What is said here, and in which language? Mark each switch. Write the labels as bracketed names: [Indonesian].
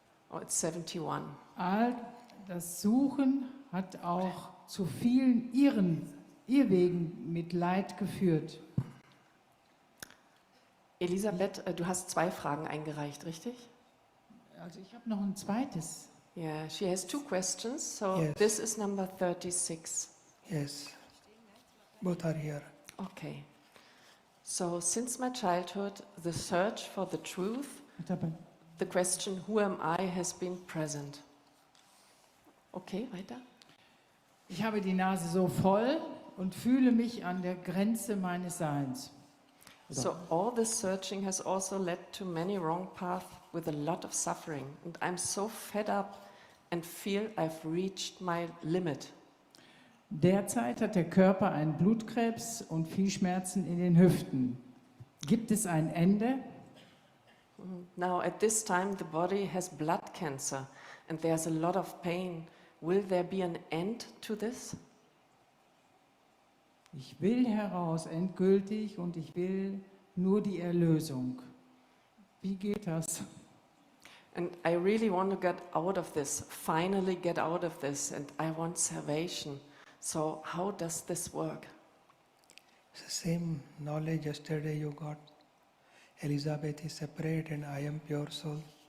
[English] Oh, it's 71. [German] Das Suchen hat auch zu vielen Irrwegen mit Leid geführt. Elisabeth, du hast 2 Fragen eingereicht, richtig? Also ich habe noch ein zweites. [English] Yeah, she has 2 questions, so Yes. this is number 36. Yes. Both are here. Okay. So, since my childhood, the search for the truth, the question, who am I, has been present. [German] Okay, weiter. Ich habe die Nase so voll und fühle mich an der Grenze meines Seins. [English] So, all this searching has also led to many wrong paths with a lot of suffering. And I'm so fed up and feel I've reached my limit. [German] Derzeit hat der Körper einen Blutkrebs und viel Schmerzen in den Hüften. Gibt es ein Ende? [English] Now, at this time, the body has blood cancer and there's a lot of pain. Will there be an end to this? [German] Ich will heraus endgültig und ich will nur die Erlösung. Wie geht das? [English] And I really want to get out of this, finally get out of this, and I want salvation. So how does this work? It's the same knowledge yesterday you got. Elizabeth is separate and I am pure soul.